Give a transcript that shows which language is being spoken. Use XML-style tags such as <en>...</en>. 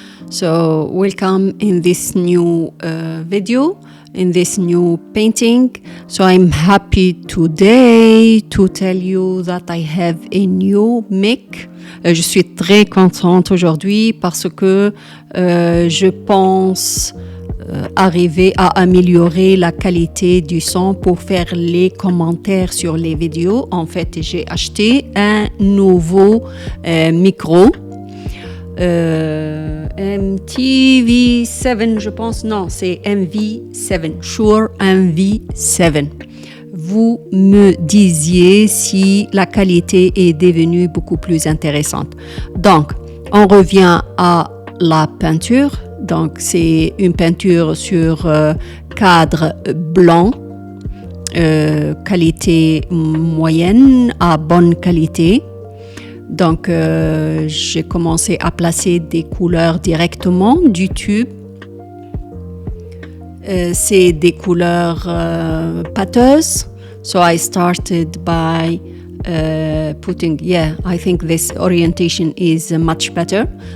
<en>So welcome in this new video, in this new painting. So I'm happy today to tell you that I have a new mic.</en> <fr>Je suis très contente aujourd'hui parce que je pense arriver à améliorer la qualité du son pour faire les commentaires sur les vidéos. En fait, j'ai acheté un nouveau micro MTV7, je pense. Non, c'est MV7, Shure MV7. Vous me disiez si la qualité est devenue beaucoup plus intéressante. Donc, on revient à la peinture. Donc, c'est une peinture sur cadre blanc, qualité moyenne à bonne qualité. Donc, j'ai commencé à placer des couleurs directement du tube. C'est des couleurs pâteuses.</fr> <en>So I started by I think this orientation is much better.</en>